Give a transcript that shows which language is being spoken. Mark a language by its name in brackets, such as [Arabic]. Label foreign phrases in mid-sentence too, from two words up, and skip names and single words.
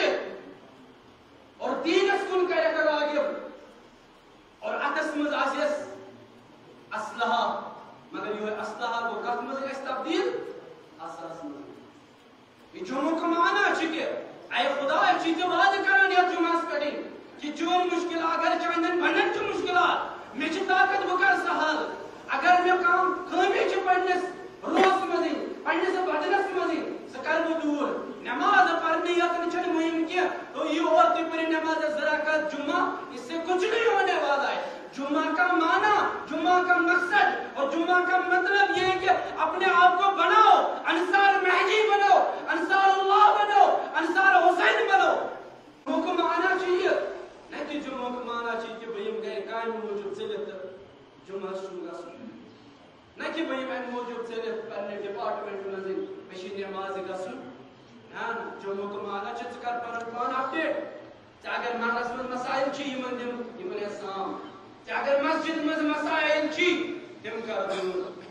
[Kashmiri] ؤلِتھ اور دیٖنس کُن کَرٮ۪کھ راغب اور اتھس منٛز آسٮ۪س اسلحہ مگر یِہوے اسلحہ گوٚو کتھ منٛز گژھِ تبدیٖل اساس منٛز یہِ جمعُک معنی چھُ کہِ اے خدا چھُے ژےٚ وعدٕ کران یتھ جمعس پٮ۪ٹھ کہِ چون مُشکلات اگر چانٮ۪ن بنٛڈن چھُ مُشکلات مےٚ چھِ طاقت بہٕ کرٕ سُہ حل اگر مےٚ کانٛہہ خٲمی چھِ پننِس روحس منٛز پننِس بدنس منٛز سُہ کرٕ بہٕ دوٗر [Urdu] نماز پڑھنے [Kashmiri] یوت چھنہٕ مہم کینٛہہ [Urdu] تو یہ اور [Kashmiri] تُہۍ پٔرِو نماز 2 [Urdu] رکعت جمعہ اس سے کچھ نہیں ہونے والا ہے جمعہ کا معنی جمعہ کا مقصد اور جمعہ کا مطلب یہ ہے کہ اپنے آپ کو بناؤ انصار مہدی بنو انصار اللہ بنو انصار حسین بنو جمعہ کا معنی چاہیے نہیں کہ جمعہ کا معنی چاہیے کہ بھئی ہم گئے [Kashmiri] کامہِ موجود ژٔلِتھ جمعہ چھُنہٕ گژھُن نہ [Urdu] کہ بھئی [Kashmiri] امہِ موجوٗب ژٔلِتھ پننہِ ڈپارٹمنٹ منٛز مےٚ چھِ نٮ۪مازِ گژھُن نہ [Urdu] جمعہ کا معنی [Kashmiri] چھُ ژٕ کر پنُن پان اپڈیٹ ژےٚ اگر محلس منٛز مسائل چھِ یِمن دِم یِمن یتھ سام ژےٚ اگر مسجد منٛز مسائل چھِ تِم کر دوٗر